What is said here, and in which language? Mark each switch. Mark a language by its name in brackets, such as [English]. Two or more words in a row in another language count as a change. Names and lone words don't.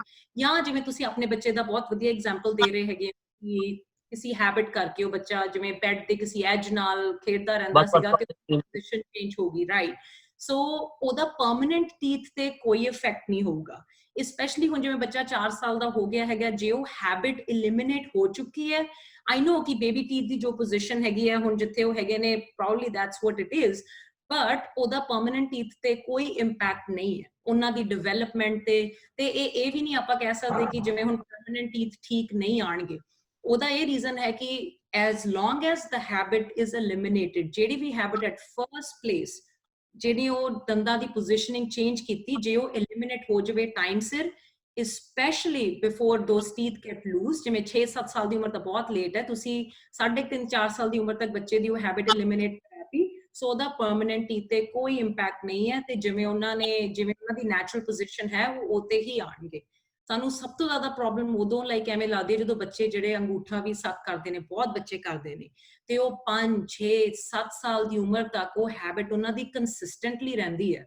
[Punjabi] ਜਾਂ ਜਿਵੇਂ ਤੁਸੀਂ ਆਪਣੇ ਬੱਚੇ ਦਾ ਬਹੁਤ ਵਧੀਆ ਐਗਜ਼ਾਮਪਲ ਦੇ ਰਹੇ ਹੈਗੇ ਕਿ ਕਿਸੇ ਹੈਬਿਟ ਕਰਕੇ ਉਹ ਬੱਚਾ ਜਿਵੇਂ ਬੈੱਡ ਤੇ ਕਿਸੇ ਐਜ ਨਾਲ ਖੇਡਦਾ ਰਹਿੰਦਾ ਸੀਗਾ, ਕਿ [English] position change [Punjabi] ਹੋ ਗਈ, ਰਾਈਟ। ਸੋ ਉਹਦਾ [English] permanent teeth [Punjabi] ਤੇ ਕੋਈ ਇਫੈਕਟ ਨਹੀਂ ਹੋਊਗਾ। ਸਪੈਸ਼ਲੀ ਹੁਣ ਜਿਵੇਂ ਬੱਚਾ 4 ਸਾਲ ਦਾ ਹੋ ਗਿਆ ਹੈਗਾ, ਜੇ ਉਹ [English] habit eliminate [Punjabi] ਹੋ ਚੁੱਕੀ ਹੈ, [English] I know [Punjabi] ਕਿ [English] baby teeth [Punjabi] ਦੀ ਜੋ ਪੋਜੀਸ਼ਨ ਹੈਗੀ ਹੈ ਹੁਣ ਜਿੱਥੇ ਉਹ ਹੈਗੇ ਨੇ, [English] probably that's what it is, but [Punjabi] ਉਹਦਾ [English] permanent teeth [Punjabi] ਤੇ ਕੋਈ ਇੰਪੈਕਟ ਨਹੀਂ ਹੈ ਉਹਨਾਂ ਦੀ ਡਿਵੈਲਪਮੈਂਟ ਤੇ ਇਹ ਵੀ ਨਹੀਂ ਆਪਾਂ ਕਹਿ ਸਕਦੇ ਕਿ ਜਿਵੇਂ ਹੁਣ [English] permanent teeth [Punjabi] ਠੀਕ ਨਹੀਂ ਆਣਗੇ। ਉਹਦਾ ਇਹ ਰੀਜ਼ਨ ਹੈ ਕਿ [English] as long as the habit is eliminated, [Punjabi] ਜਿਹੜੀ ਵੀ [English] habit at first place [Punjabi] ਜਿਹੜੀ ਉਹ ਦੰਦਾਂ ਦੀ [English] positioning change [Punjabi] ਕੀਤੀ, ਜੇ ਉਹ ਐਲੀਮੀਨੇਟ ਹੋ ਜਾਵੇ ਟਾਈਮ ਸਿਰ, [English] especially before those teeth get loose, [Punjabi] ਜਿਵੇਂ 6-7 ਸਾਲ ਦੀ ਉਮਰ ਤਾਂ ਬਹੁਤ ਲੇਟ ਹੈ, ਤੁਸੀਂ 3.5-4 ਸਾਲ ਦੀ ਉਮਰ ਤੱਕ ਬੱਚੇ ਦੀ ਉਹ [English] habit eliminate [Punjabi] ਕਰਾਤੀ, ਸੋ ਉਹਦਾ [English] permanent teeth [Punjabi] ਤੇ ਕੋਈ ਇੰਪੈਕਟ ਨਹੀਂ ਹੈ, ਤੇ ਜਿਵੇਂ ਉਹਨਾਂ ਦੀ [English] natural position [Punjabi] ਹੈ ਉਹ ਉੱਤੇ ਹੀ ਆਣਗੇ। ਸਾਨੂੰ ਸਭ ਤੋਂ ਜ਼ਿਆਦਾ ਪ੍ਰੋਬਲਮ ਉਦੋਂ ਲਾਈਕ ਐਵੇਂ ਲੱਗਦੀ ਹੈ ਜਦੋਂ ਬੱਚੇ ਜਿਹੜੇ ਅੰਗੂਠਾ ਵੀ ਸੱਕ ਕਰਦੇ ਨੇ, ਬਹੁਤ ਬੱਚੇ ਕਰਦੇ ਨੇ, ਤੇ ਉਹ 5-6-7 ਸਾਲ ਦੀ ਉਮਰ ਤੱਕ ਉਹ ਹੈਬਿਟ ਉਹਨਾਂ ਦੀ ਕੰਸਿਸਟੈਂਟਲੀ ਰਹਿੰਦੀ ਹੈ।